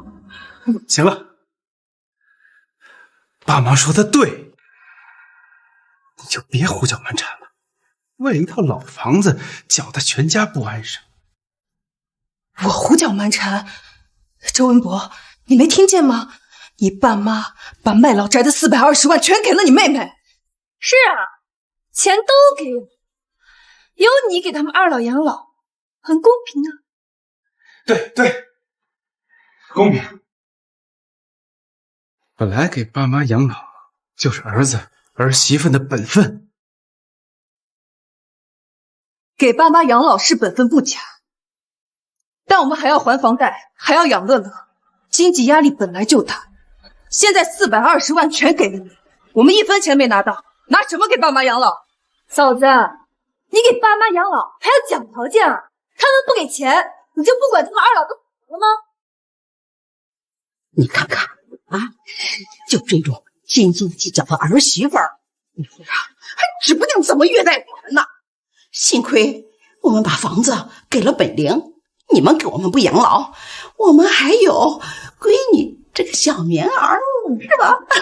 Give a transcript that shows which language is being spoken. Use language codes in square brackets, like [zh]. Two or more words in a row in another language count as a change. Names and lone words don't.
[zh] 行了，爸媽說的對，你就別胡搅蠻纏了，為了一套老房子搅得全家不安生。我胡搅蠻纏？周文博，你没听見嗎？你爸媽把賣老宅的420萬全給了你妹妹。是啊，錢都給我，由你給他們二老養老，很公平啊。對對，公平。本來給爸媽養老就是兒子兒媳婦的本分，給爸媽養老是本分不假，但我們還要還房貸，還要養樂樂，經濟壓力本來就大。現在420萬全給了你，我們1分錢沒拿到，拿什麼給爸媽養老？嫂子，你給爸媽養老還要講条件啊？他們不給錢，你就不管他们二老都死了吗？你看看啊，就这种斤斤計較的兒媳婦兒，你說啊，還指不定怎麼虐待我們呢。幸虧我們把房子給了本靈，你們給我們不養老，我們還有歸你這個小棉兒，是吧？